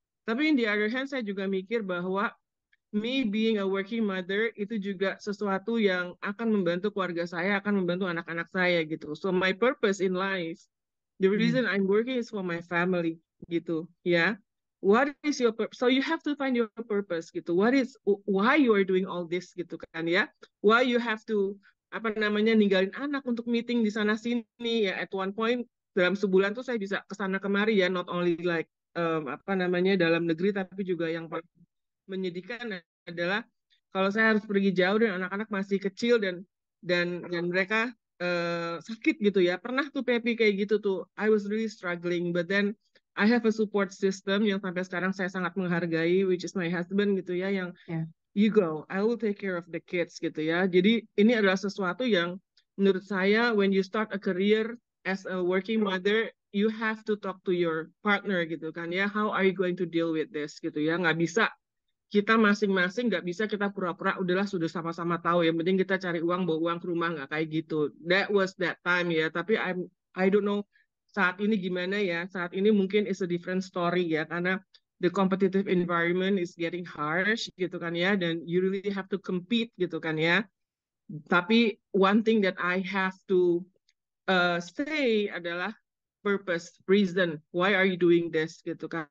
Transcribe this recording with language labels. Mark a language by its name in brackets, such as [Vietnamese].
[Indonesian] Tapi [English] in the other hand [Indonesian] saya juga mikir bahwa [English] me being a working mother [Indonesian] itu juga sesuatu yang akan membantu keluarga saya, akan membantu anak-anak saya gitu. [English] So my purpose in life, the reason I'm working is for my family gitu, ya. What is your purpose? So you have to find your purpose gitu. Why you are doing all this [Indonesian] gitu kan ya? [English] Why you have to [Indonesian] ninggalin anak untuk meeting di sana sini ya. [English] At one point [Indonesian] dalam sebulan tuh saya bisa kesana kemari ya, [English] not only like [Indonesian] dalam negeri tapi juga yang menyedihkan adalah kalau saya harus pergi jauh dan anak-anak masih kecil dan mereka sakit gitu ya. Pernah tuh Pepi kayak gitu tuh. [English] I was really struggling, but then I have a support system [Indonesian] yang sampai sekarang saya sangat menghargai, [English] which is my husband [Indonesian] gitu ya, yang [English] you go, I will take care of the kids gitu ya. [Indonesian] Jadi ini adalah sesuatu yang menurut saya [English] when you start a career as a working mother, you have to talk to your partner gitu kan ya. How are you going to deal with this gitu ya. [Indonesian] Nggak bisa kita masing-masing, nggak bisa kita pura-pura udahlah sudah sama-sama tahu, yang penting kita cari uang bawa uang ke rumah, nggak kayak gitu. [English] That was that time [Indonesian] ya, tapi [English] I don't know [Indonesian] saat ini gimana ya. Saat ini mungkin [English] is a different story [Indonesian] ya, karena [English] the competitive environment is getting harsh [Indonesian] gitu kan ya, dan [English] you really have to compete gitu kan ya. [Indonesian] Tapi [English] one thing that I have to say [Indonesian] adalah [English] purpose, reason, why are you doing this [Indonesian] gitu kan.